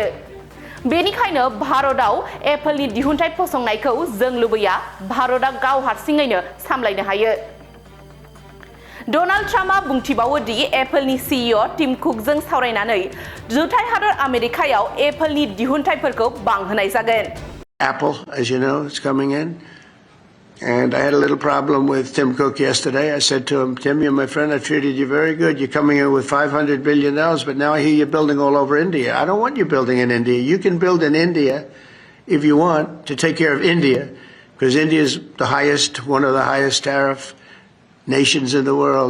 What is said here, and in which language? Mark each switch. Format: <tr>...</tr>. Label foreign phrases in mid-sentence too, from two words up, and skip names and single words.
<brx>बेनिखायनो भारतआव एप्पलनि दिहुनथाय फसंनायखौ जों लुबैया, भारतआ गाव हारसिङैनो सामलायनो हायो। डनाल्ड ट्राम्पआ बुंथिबावो दि एप्पलनि सीईओ टिम कुकजों सावरायनानै जुथाइ हादर आमेरिकायाव एप्पलनि दिहुनथायफोरखौ बांहोनाय जागोन।</brx> <en>Apple, as you know, is coming in. And I had a little problem with Tim Cook yesterday. I said to him, Tim, you're my friend. I treated you very good. You're coming in with $500 billion, but now I hear you're building all over India. I don't want you building in India. You can build in India if you want to take care of India, because India is one of the highest tariff nations in the world.</en>